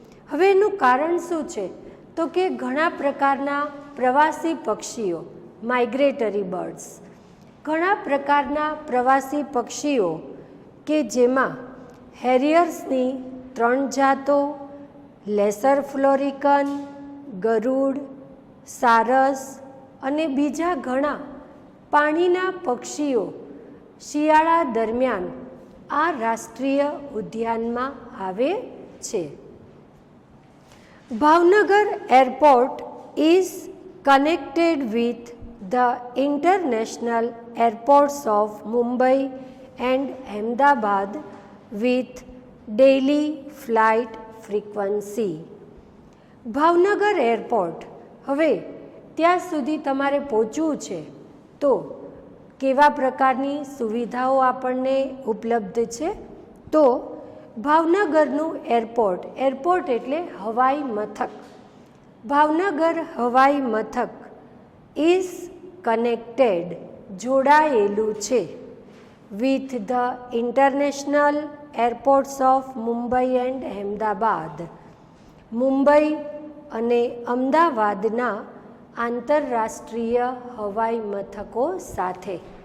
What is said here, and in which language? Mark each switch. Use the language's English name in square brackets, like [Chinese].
[Gujarati] હવે એનું કારણ શું છે? તો કે ઘણા પ્રકારના પ્રવાસી પક્ષીઓ, [English] migratory birds, [Gujarati] ઘણા પ્રકારના પ્રવાસી પક્ષીઓ કે જેમાં હેરિયર્સની 3 જાતો, લેસર ફ્લોરિકન, ગરુડ, સારસ અને બીજા ઘણા પાણીના પક્ષીઓ શિયાળા દરમિયાન આ રાષ્ટ્રીય ઉદ્યાનમાં આવે છે. [English] Bhavnagar airport is connected with the international airports of Mumbai and Ahmedabad with daily flight frequency. [Gujarati] Bhavnagar airport, હવે ત્યાં સુધી તમારે પહોંચવું છે તો કેવા પ્રકારની સુવિધાઓ આપણને ઉપલબ્ધ છે? તો ભાવનગરનું એરપોર્ટ, એરપોર્ટ એટલે હવાઈ મથક, ભાવનગર હવાઈ મથક [English] is connected [Gujarati] જોડાયેલું છે [English] with the international airports of Mumbai and Ahmedabad, [Gujarati] Mumbai અને અમદાવાદના આંતરરાષ્ટ્રીય હવાઈ મથકો સાથે.